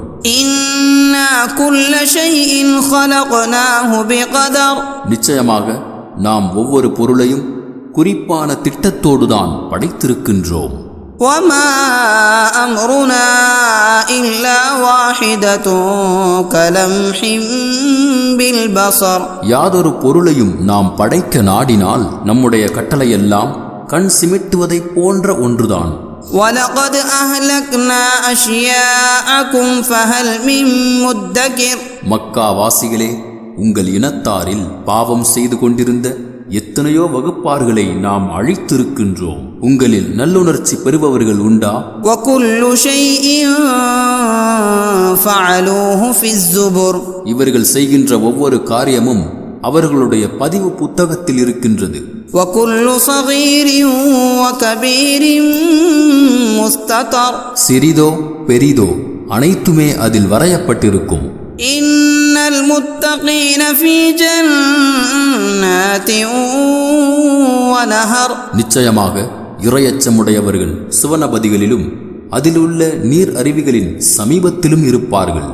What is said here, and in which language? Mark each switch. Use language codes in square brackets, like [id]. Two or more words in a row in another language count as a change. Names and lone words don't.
[ar] إنا كل شيء خلقناه بقدر. [ta] நிச்சயமாக நாம் ஒவ்வொரு பொருளையும் குறிப்பான திட்டத்தோடுதான் படைத்திருக்கின்றோம். [ar] وما أمرنا إلا واحدة كلمح بالبصر. [ta] யாதொரு பொருளையும் நாம் படைக்க நாடினால் நம்முடைய கட்டளையெல்லாம் கண் சிமிட்டுவதை போன்ற ஒன்றுதான். [ar] وَلَقَدْ أَهْلَكْنَا أَشْيَاءَكُمْ فَهَلْ مِن مُدَّكِرٍ. [ta] மக்கா வாசிகளே, உங்கள் இனத்தாரில் பாவம் செய்து கொண்டிருந்த எத்தனையோ வகுப்பார்களை நாம் அழித்திருக்கின்றோம். உங்களில் நல்லுணர்ச்சி பெறுபவர்கள் உண்டா? [ar] وَكُلُّ شَيْءٍ فَعَلُوهُ فِي الزُّبُرِ. [ta] இவர்கள் செய்கின்ற ஒவ்வொரு காரியமும் அவர்களுடைய பதிவு புத்தகத்தில் இருக்கின்றது. [ar] وَكُلُّ صَغِيرٍ وَكَبِيرٍ مُسْتَطَرٍ. [ta] சிறிதோ பெரிதோ அனைத்துமே அதில் வரையப்பட்டிருக்கும். [ar] إن المتقين في جنات ونهر. [ta] நிச்சயமாக இறையச்சமுடையவர்கள் சுவனபதிகளிலும் அதில் உள்ள நீர் அருவிகளின் சமீபத்திலும் இருப்பார்கள்.